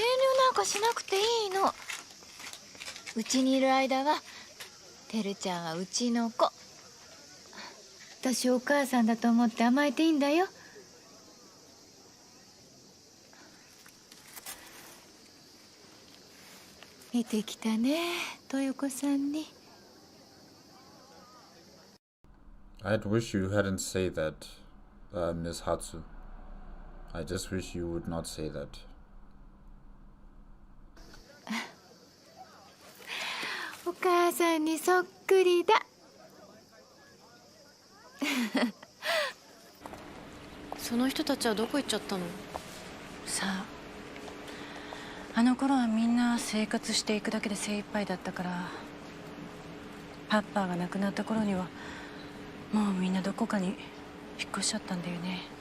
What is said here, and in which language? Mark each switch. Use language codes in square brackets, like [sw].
[ja] 遠慮なんかしなくていいの。うちにいる間はてるちゃんはうちの子。私お母さんだと思って甘えていいんだよ。見てきたね、豊子さんに。 [en] I'd wish you hadn't said that, Miss Hatsu. I just wish you would not say that. [ja] お母さんにそっくりだ。その人たちはどこ行っちゃったの？さあ、あの頃はみんな生活していくだけで精一杯だったから、パッパーが亡くなった頃にはもうみんなどこかに引っ越しちゃったんだよね。